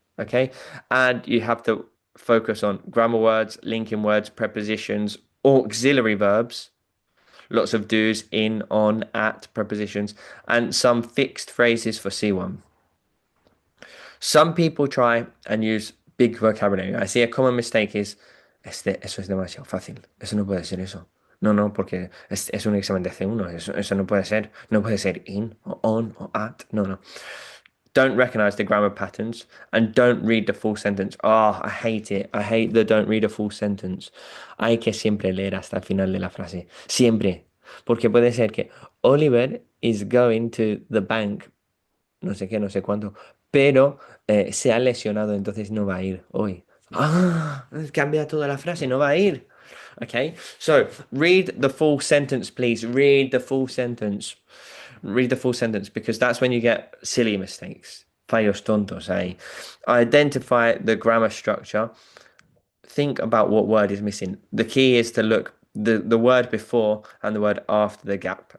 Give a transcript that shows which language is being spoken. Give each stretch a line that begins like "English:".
English: Okay, and you have to focus on grammar words, linking words, prepositions, auxiliary verbs. Lots of do's, in, on, at, prepositions, and some fixed phrases for C1. Some people try and use big vocabulary. I see a common mistake is,
Spanish: eso es demasiado fácil. Eso no puede ser eso. No, no, porque es un examen de C1. Eso no puede ser. No puede ser
English: in, or on, or at.
Spanish: No, no.
English: Don't recognize the grammar patterns and don't read the full sentence. Oh, I hate it. I hate the don't read a full sentence.
Spanish: Hay que siempre leer hasta el final de la frase. Siempre. Porque puede ser que
English: Oliver is going to the bank,
Spanish: no sé qué, no sé cuánto, pero se ha lesionado, entonces no va a ir hoy. Ah, cambia toda la frase, no va a ir.
English: Okay, so read the full sentence, please. Read the full sentence. Read the full sentence because that's when you get silly mistakes.
Spanish: Fallos tontos, eh?
English: Identify the grammar structure. Think about what word is missing. The key is to look the word before and the word after the gap.